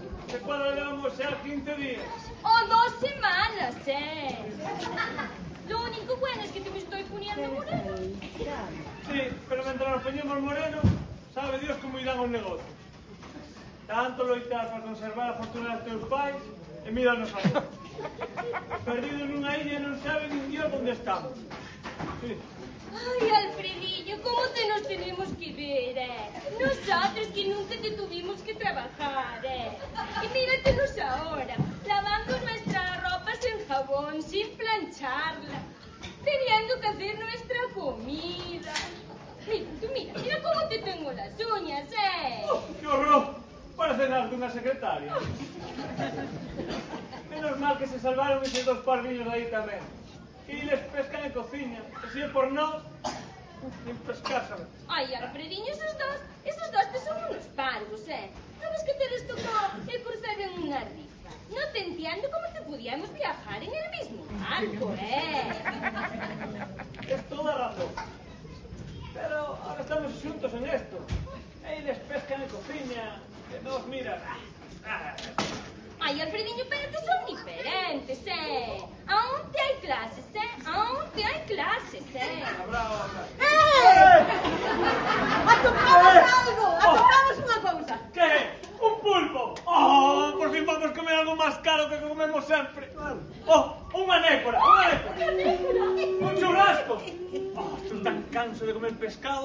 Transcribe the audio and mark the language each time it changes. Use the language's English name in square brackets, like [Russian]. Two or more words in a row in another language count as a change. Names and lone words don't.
[Galician] Se cuadra levamos xa 15 días. [Spanish] O 2 semanas, Lo único bueno es que te me estoy poniendo moreno. [Galician] Sí, pero mentre nos poñemos moreno, sabe Dios como irán os negocios. Tanto loitar para conservar a fortuna dos teus pais, e míranos agora. Perdidos nunha illa non sabe nin Dios onde estamos. Sí. Ay, [Spanish] Alfredillo, ¿cómo te nos tenemos que ver, Nosotros que nunca te tuvimos que trabajar, Y míratenos ahora, lavando nuestras ropas en jabón, sin plancharla, teniendo que hacer nuestra comida. Mira, tú mira cómo te tengo las uñas, ¡Qué horror! [Galician] Parece nada de unha secretaria. Menos mal que se salvaron esos dos parviños aí tamén. [Spanish] Y les pescan en cociña. [Galician] E si é por nós, nin pescar, sabes? Ay, [Spanish] Alfredinho, esos dos te son unos parvos, ¿No ves que te les tocó el cruzar en una rifa? No te entiendo cómo te podíamos viajar en el mismo barco, Es toda razón. Pero ahora estamos xuntos en esto. [Galician] E les pescan en cociña. E nos miran. [Spanish] Ay, Alfredinho, pero que son diferentes, Aún te hay clases, Aún te hay clases, Bravo. [Galician] ¡Atopamos algo! ¡Atopamos unha cousa! Que? Un pulpo? Oh, por fin vamos comer algo máis caro que comemos sempre. Oh, unha nécora, Un churrasco. Oh, estou tan canso de comer pescado.